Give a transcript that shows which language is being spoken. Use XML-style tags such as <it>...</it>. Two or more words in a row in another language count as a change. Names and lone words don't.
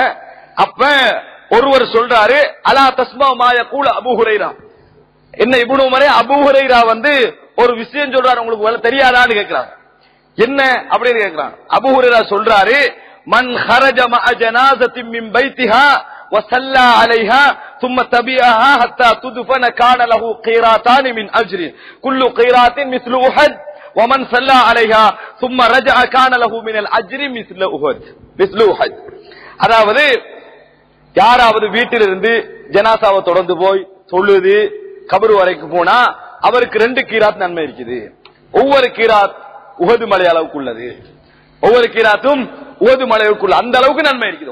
<ta>அப்ப ஒருவர் சொல்றாரு,</ta> <ar>ألا تسمع ما يقول أبو هريرة,</ar> <ta>என்ன இப்னு உமரே அபூ ஹுரைரா ஒரு விஷயம் சொல்றாரு, உங்களுக்கு தெரியாதான்னு கேட்கிறாங்க. என்ன அப்படின்னு கேட்கிறாங்க. அபூ ஹுரைரா சொல்றாரு,</ta> <ar>من خرج مع جنازة من بيتها و صلى عليها ثم تبعها حتى تدفن كان له قيراتان من اجر كل قيرات مثل احد ومن صلى عليها ثم رجع كان له من الاجر مثل احد.</ar> <ta>அதாவது யாராவது வீட்டிலிருந்து ஜனாசாவை தொடர்ந்து போய் தொழுது கபர் வரைக்கும் போனா அவருக்கு 2 கீராத் நன்மை இருக்குது. ஒவ்வொரு கீராத் உஹது மலை அளவுக்கு உள்ளது, ஒவ்வொரு கீராத்தும் உஹது மலைக்குள்ள அந்த அளவுக்கு நன்மை இருக்குது.</ta>